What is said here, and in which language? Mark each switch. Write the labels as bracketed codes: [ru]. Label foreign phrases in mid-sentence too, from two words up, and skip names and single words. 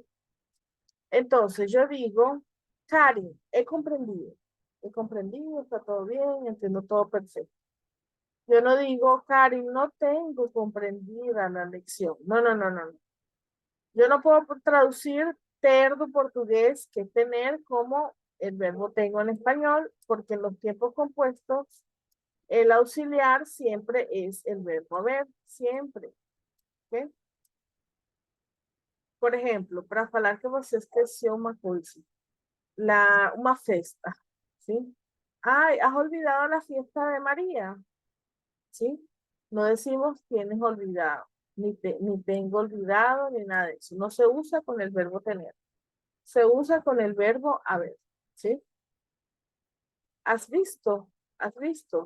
[es] Entonces, yo digo, Karin, he comprendido, está todo bien, entiendo todo perfecto. Yo no digo, Karin, no tengo comprendida la lección. No, no, no, no, no. Yo no puedo traducir ter do portugués, que es tener, como el verbo tengo en español, porque en los tiempos compuestos el auxiliar siempre es el verbo haber, siempre. ¿Ok? [pt] Por exemplo, para falar que você esqueceu uma coisa, uma festa, [es] ¿sí? Ay, ¿has olvidado la fiesta de María? ¿Sí? No decimos tienes olvidado, ni tengo olvidado, ni nada de eso. No se usa con el verbo tener. Se usa con el verbo haber, ¿sí? ¿Has visto? ¿Has visto?